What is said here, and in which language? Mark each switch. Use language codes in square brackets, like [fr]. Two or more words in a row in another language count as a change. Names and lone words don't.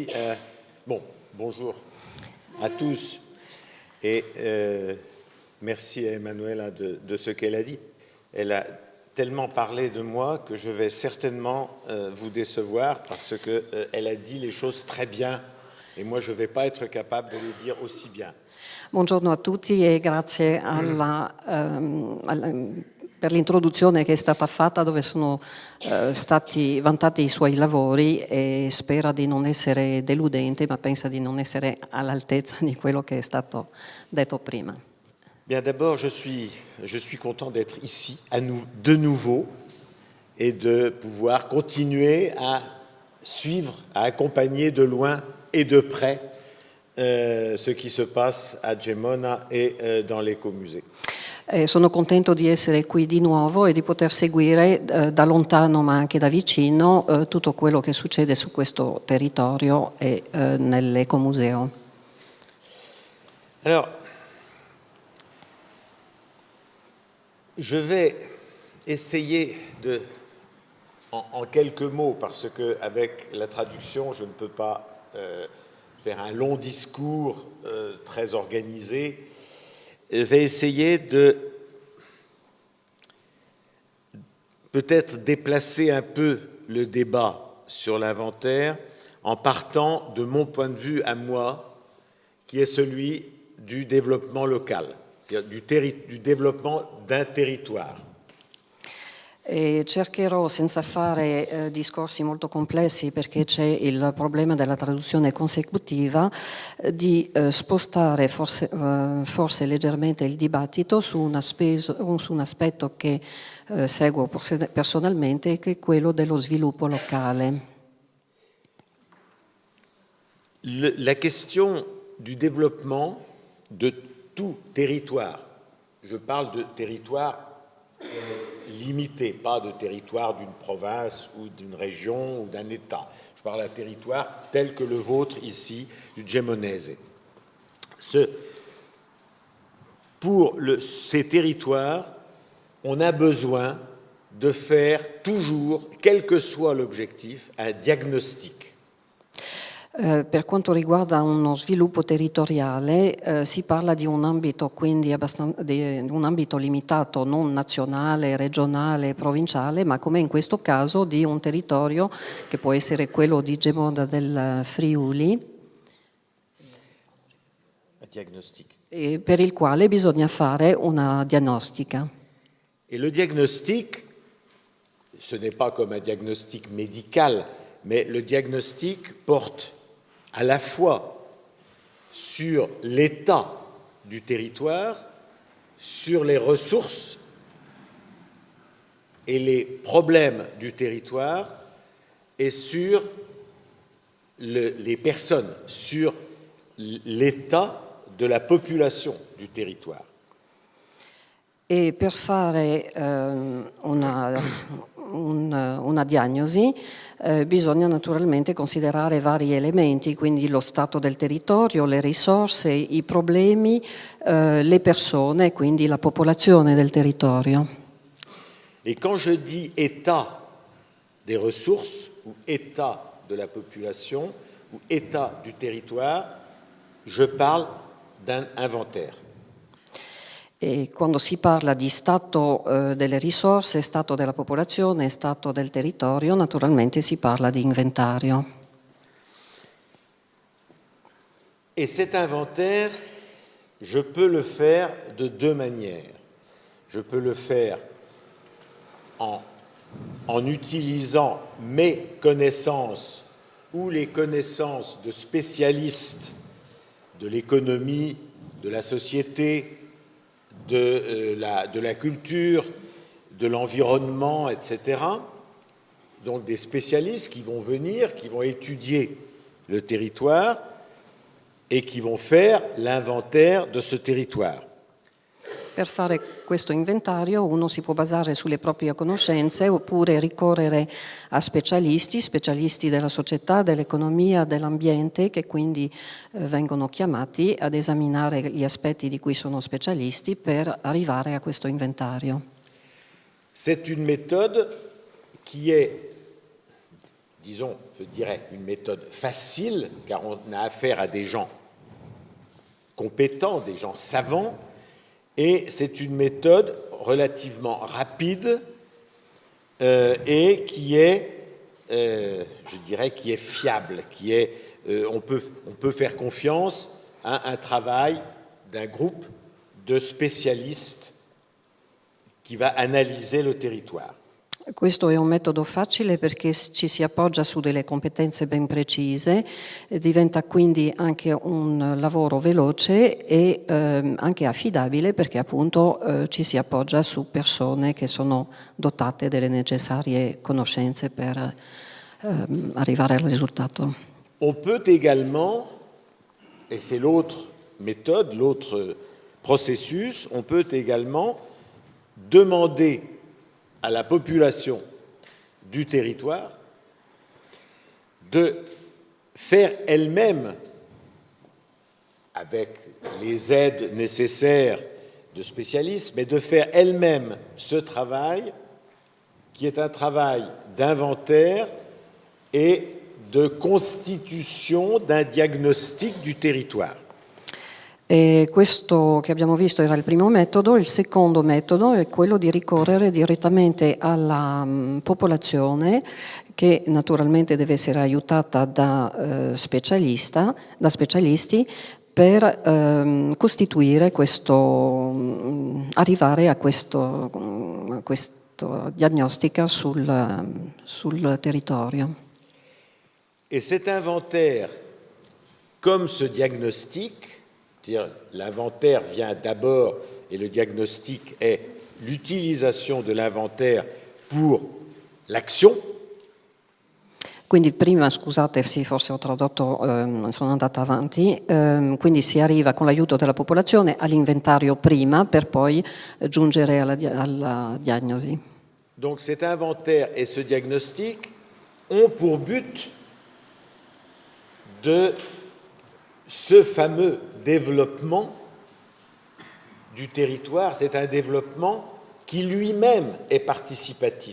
[fr] Bonjour à tous et merci à Emanuela de ce qu'elle a dit. Elle a tellement parlé de moi que je vais certainement vous décevoir parce qu'elle a dit les choses très bien et moi je ne vais pas être capable de les dire aussi bien. [it] Buongiorno a tutti e grazie per l'introduzione che è stata fatta dove sono stati vantati i suoi lavori e spera di non essere deludente, ma pensa di non essere all'altezza di quello che è stato detto prima. [fr] Bien, d'abord, je suis content d'être ici de nouveau et de pouvoir continuer à suivre, à accompagner de loin et de près ce qui se passe a Gemona e dans l'Ecomusée. [it] Sono contento di essere qui di nuovo e di poter seguire da lontano ma anche da vicino tutto quello che succede su questo territorio e nell'Ecomuseo. [fr] Alors, je vais essayer en quelques mots, parce qu'avec la traduction, je ne peux pas faire un long discours très organisé. Je vais essayer de peut-être déplacer un peu le débat sur l'inventaire en partant de mon point de vue à moi, qui est celui du développement local, du développement d'un territoire. [it] E cercherò, senza fare discorsi molto complessi perché c'è il problema della traduzione consecutiva, di spostare forse leggermente il dibattito su un aspetto che seguo personalmente, che è quello dello sviluppo locale. [fr] La question du développement de tout territoire, je parle de territoire limité, pas de territoire d'une province ou d'une région ou d'un État. Je parle d'un territoire tel que le vôtre ici, du Gemonese. Pour ces territoires, on a besoin de faire toujours, quel que soit l'objectif, un diagnostic. [it] Per quanto riguarda uno sviluppo territoriale, si parla di un ambito quindi di un ambito limitato, non nazionale, regionale, provinciale, ma come in questo caso di un territorio che può essere quello di Gemona del Friuli, e per il quale bisogna fare una diagnostica. [fr] Et le diagnostic, ce n'est pas comme un diagnostic médical, mais le diagnostic porte à la fois sur l'état du territoire, sur les ressources et les problèmes du territoire et sur les personnes, sur l'état de la population du territoire. [it] E per fare una diagnosi bisogna naturalmente considerare vari elementi, quindi lo stato del territorio, le risorse, i problemi, le persone, quindi la popolazione del territorio. [fr] Et quand je dis état des ressources ou état de la population ou état du territoire, je parle d'un inventaire. [it] E quando si parla di stato delle risorse, stato della popolazione, stato del territorio, naturalmente si parla di inventario. [fr] Et cet inventaire, je peux le faire de deux manières. Je peux le faire en utilisant mes connaissances ou les connaissances de spécialistes de l'économie, de la société, de la culture, de l'environnement, etc. Donc des spécialistes qui vont venir, qui vont étudier le territoire et qui vont faire l'inventaire de ce territoire. [it] Per fare questo inventario uno si può basare sulle proprie conoscenze oppure ricorrere a specialisti della società, dell'economia, dell'ambiente, che quindi vengono chiamati ad esaminare gli aspetti di cui sono specialisti per arrivare a questo inventario. [fr] C'est une méthode qui est, disons, je dirais, une méthode facile, car on a affaire à des gens compétents, des gens savants, et c'est une méthode relativement rapide et qui est, je dirais, qui est fiable, qui est, on peut faire confiance à un travail d'un groupe de spécialistes qui va analyser le territoire. [it] Questo è un metodo facile perché ci si appoggia su delle competenze ben precise, diventa quindi anche un lavoro veloce e anche affidabile perché appunto ci si appoggia su persone che sono dotate delle necessarie conoscenze per arrivare al risultato. [fr] On peut également, et c'est l'autre méthode, l'autre processus, on peut également demander à la population du territoire de faire elle-même, avec les aides nécessaires de spécialistes, mais de faire elle-même ce travail qui est un travail d'inventaire et de constitution d'un diagnostic du territoire. [it] E questo che abbiamo visto era il primo metodo. Il secondo metodo è quello di ricorrere direttamente alla popolazione, che naturalmente deve essere aiutata da specialisti per costituire questo, arrivare a questo diagnostica sul territorio. [fr] Et cet inventaire, comme ce diagnostic, l'inventaire vient d'abord et le diagnostic est l'utilisation de l'inventaire pour l'action. [it] Quindi prima, scusate, sì, forse ho tradotto, sono andata avanti, quindi si arriva con l'aiuto della popolazione all'inventario prima per poi giungere alla diagnosi. [fr] Donc cet inventaire et ce diagnostic ont pour but de ce fameux développement du territoire, c'est un développement qui lui-même est participatif.